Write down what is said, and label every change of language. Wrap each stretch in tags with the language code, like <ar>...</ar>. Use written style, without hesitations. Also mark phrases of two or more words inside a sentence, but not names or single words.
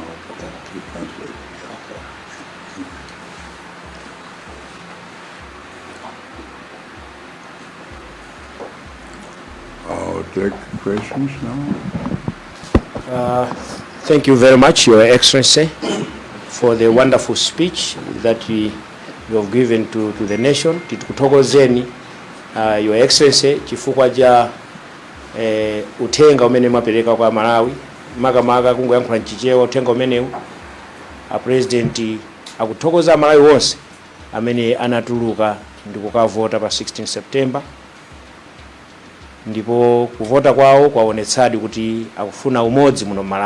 <en>To translate. I'll take questions now. Thank you very much, Your Excellency, for the wonderful speech that you have given to the nation.</en> <ny>Tikutokozeni,</ny> <en>Your Excellency,</en> <ny>chifukwa ja utenga umene mwapereka kwa Malawi. Maga kungoyankhula Chichewa utenga umenewu. President akuthokoza Malawi wonse amene anatuluka ndi kukavota pa 16 September. Ndipo kuvota kwawo kwaonetsadi kuti akufuna umodzi muno Malawi.</ny>